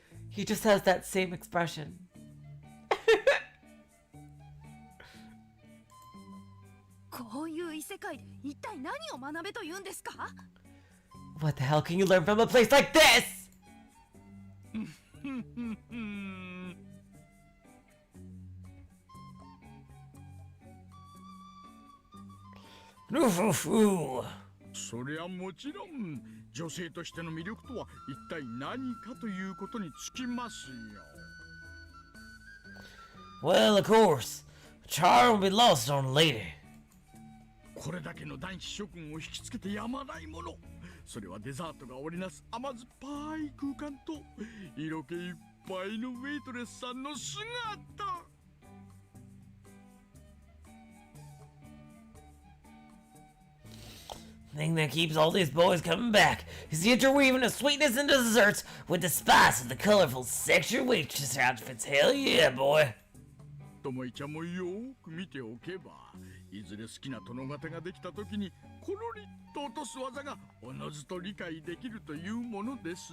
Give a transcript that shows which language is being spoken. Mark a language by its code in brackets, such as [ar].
[en] He just has that same expression. [ja] こういう異世界で一体何を学べというんですか？ [en] What the hell can you learn from a place like this? Ooh. [ja] そりゃもちろん女性としての魅力とは一体何かということにつきますよ。 [en] Well, of course. Charm will be lost on a lady. [ja] これだけの男子諸君を引きつけてやまないもの。それはデザートが織りなす甘酸っぱい空間と色気いっぱいのウェイトレスさんの姿。 [en] Thing that keeps all these boys coming back is the interweaving of sweetness and desserts with the spice of the colorful sexual waitress outfits. Hell yeah, boy. [ja] ともいちゃんもよーく見ておけば、いずれ好きな殿方ができた時にコロリッと落とす技がおのずと理解できるというものです。